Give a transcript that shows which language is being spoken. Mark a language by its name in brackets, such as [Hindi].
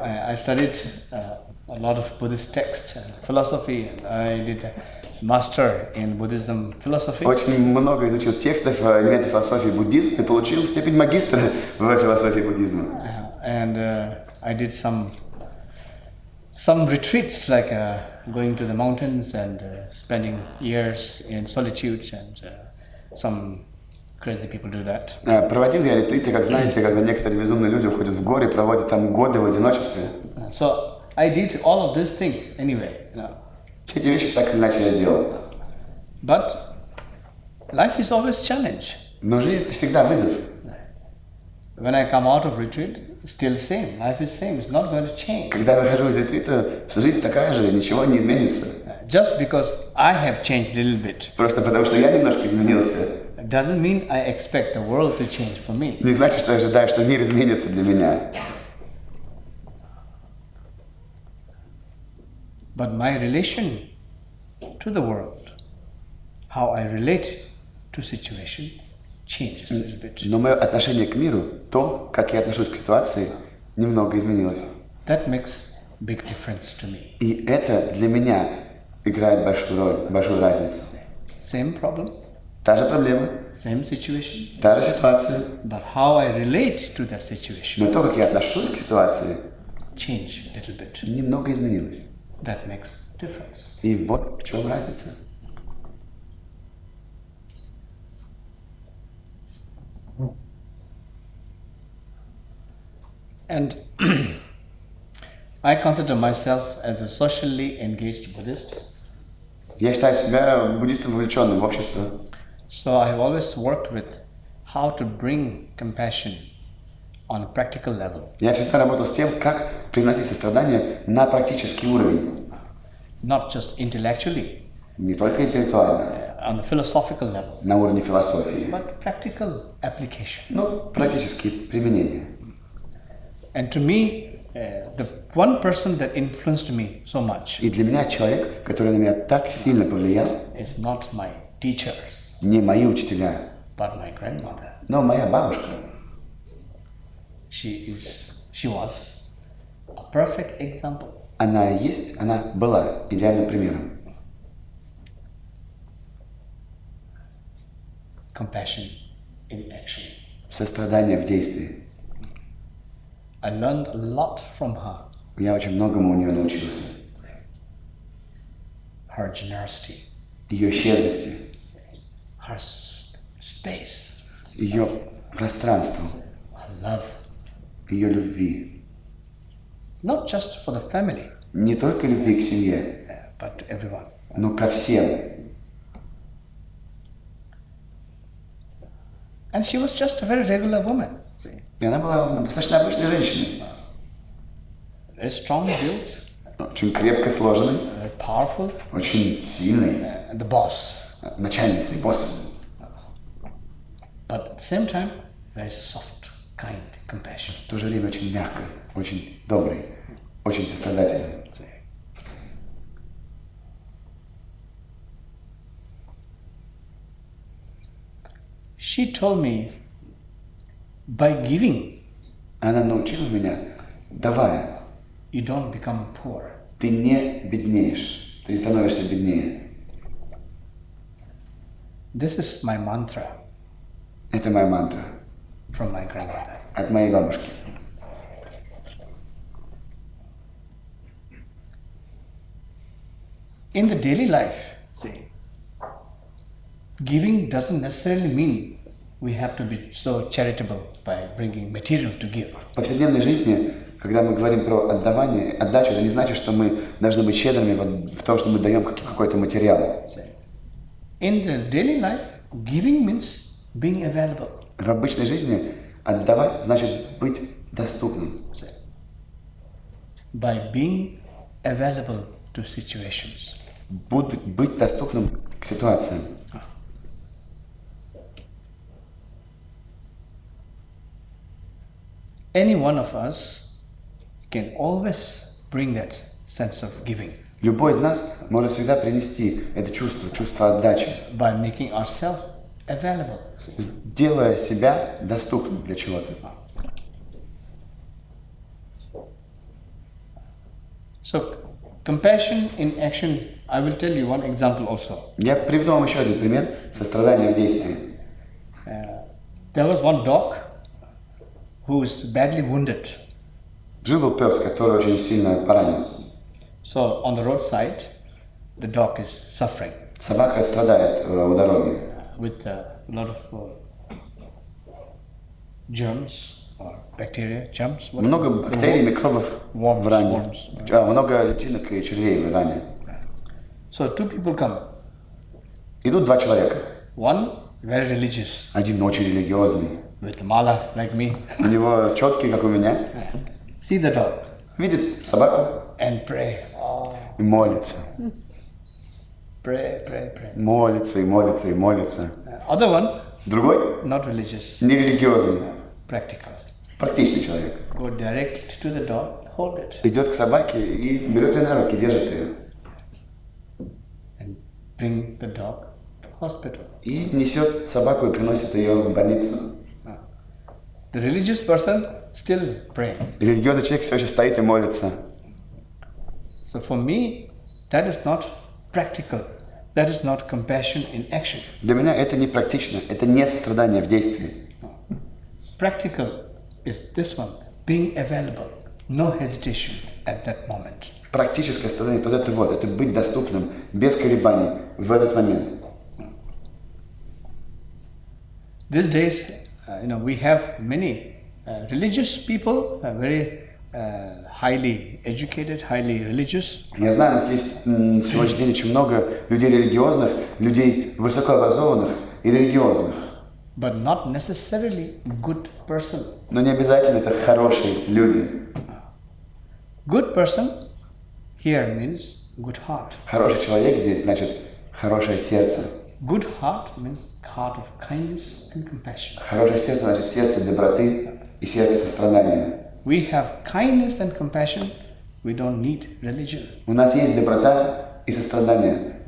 [English] I studied a lot of Buddhist text and philosophy. And I did a master in Buddhism philosophy. [Russian] Очень много изучил текстов, элементов философии буддизма и получил степень магистра в философии буддизма. [English] And I did some retreats, like going to the mountains and spending years in solitude, and some crazy people do that. [Russian] Проводил я ретриты, как знаете, когда некоторые безумные люди уходят в горы и проводят там годы в одиночестве. [English] So I did all of these things anyway. [Russian] Все эти вещи так или иначе я сделал. [English] But life is always challenge. [Russian] Но жизнь это всегда вызов. [English] When I come out of retreat, still same. Life is same. It's not going to change. [Russian] Когда я выхожу из ретрита, жизнь такая же, ничего не изменится. [English] Just because I have changed a little bit. [Russian] Просто потому что я немножко изменился. [English] Doesn't mean I expect the world to change for me. [Russian] Не значит, что я ожидаю, что мир изменится для меня. [English] But my relation to the world, how I relate to situation, changes a little bit. [Russian] Но мое отношение к миру, то, как я отношусь к ситуации, немного изменилось. [English] That makes big difference to me. [Russian] И это для меня играет большую роль, большую разницу. [English] Same problem, [Russian] Та же проблема, [English] same situation, [Russian] та же ситуация, [English] but how I relate to that situation [Russian] но то, как я отношусь к ситуации, [English] change a little bit. [Russian] немного изменилось. [English] That makes difference. [Russian] И вот в чем разница. [English] And I consider myself as a socially engaged Buddhist. [Russian] Я считаю себя буддистом, вовлеченным в общество. [English] So I have always worked with how to bring compassion on a practical level. [Russian] Я всегда работал с тем, как приносить сострадание на практический уровень. [English] Not just intellectually, [Russian] Не только интеллектуально, [English] on the philosophical level, [Russian] на уровне философии, [English] but practical application. [Russian] но практически применение. [English] And to me, the one person that influenced me so much [Russian] И для меня человек, который на меня так сильно повлиял, [English] is not my teachers, [Russian] не мои учителя, [English] but my grandmother. [Russian] но моя бабушка. [English] She was a perfect example. [Russian] Она есть, она была идеальным примером. [English] Compassion in action. [Russian] Сострадание в действии. [English] I learned a lot from her. [Russian] Я очень многому у нее научился. [English] Her generosity, [Russian] Ее щедрости, [English] her space, [Russian] ее пространству, [English] her love, [Russian] ее любви. [English] not just for the family, [Russian] Не только любви к семье, [English] but to everyone. [Russian] но ко всем. [English] And she was just a very regular woman. See? [Russian] И она была достаточно обычной женщиной. [English] Very strong built, [Russian] Очень крепко сложенной, [English] very powerful, [Russian] очень сильной, [English] and the boss. [Russian] начальницей, боссом. [English] But at the same time, very soft, kind, compassionate. [Russian] В то же время очень мягкой, очень доброй, очень сострадательной. [English] See? She told me, by giving, [Russian] Она научила меня, давая, [English] you don't become poor. [Russian] ты не беднеешь, ты не становишься беднее. [English] This is my mantra [Russian] Это моя мантра [English] from my grandmother. [Russian] от моей бабушки. [English] In the daily life, see, giving doesn't necessarily mean we have to be so charitable by bringing material to give. [Russian] В повседневной жизни, когда мы говорим про отдавание, отдачу, это не значит, что мы должны быть щедрыми в том, что мы даем какой-то материал. [English] In the daily life, giving means being available. [Russian] В обычной жизни отдавать значит быть доступным. [English] By being available to situations. [Russian] Быть доступным к ситуациям. [English] Any one of us can always bring that sense of giving. [Russian] Любой из нас может всегда принести это чувство отдачи, [English] By making ourselves available. [Russian] делая себя доступным для чего-то. [English] So, compassion in action, I will tell you one example also. [Russian] Я приведу вам еще один пример сострадания в действии. [English] There was one dog who was badly wounded. [Russian] Жил-был пес, который очень сильно поранился. [English] So, on the roadside, the dog is suffering [Russian] Собака страдает у дороги. [English] with a lot of germs or bacteria, germs. what- [Russian] Много бактерий, микробов [English] Worms, [Russian] в ране. [English] worms. [Russian] Много личинок и червей в ране. [English] So, two people come. [Russian] Идут два человека. [English] One, very religious, [Russian] Один очень религиозный. [English] with mala like me. [Russian] У него четкий, как у меня. [English] See the dog [Russian] Видит собаку [English] and pray. [Russian] и молится. [English] Pray. [Russian] Молится и молится и молится. [English] Other one, [Russian] Другой [English] not religious, [Russian] нерелигиозный. [English] practical. [Russian] Практичный человек. [English] Go direct to the dog, hold it, [Russian] Идет к собаке и берет ее на руки, держит ее. [English] and bring the dog to hospital. [Russian] И несет собаку и приносит ее в больницу. [English] The religious person still praying. [Russian] Религиозный человек все еще стоит и молится. [English] So for me, that is not practical. That is not compassion in action. [Russian] Для меня это не практично, это не сострадание в действии. [English] Practical is this one, being available, no hesitation at that moment. [Russian] Практическое сострадание, вот это быть доступным, без колебаний, в этот момент. [English] These days, we have many religious people, very highly educated, highly religious. [Russian] Я знаю, у нас есть на сегодняшний день очень много людей религиозных, людей высокообразованных и религиозных. [English] But not necessarily good person. [Russian] Но не обязательно это хорошие люди. [English] Good person here means good heart. [Russian] Хороший человек здесь значит хорошее сердце. [English] Good heart means heart of kindness and compassion. [Russian] Хорошее сердце значит сердце доброты и сердце сострадания. [English] We have kindness and compassion, we don't need religion. [Russian] У нас есть доброта и сострадание.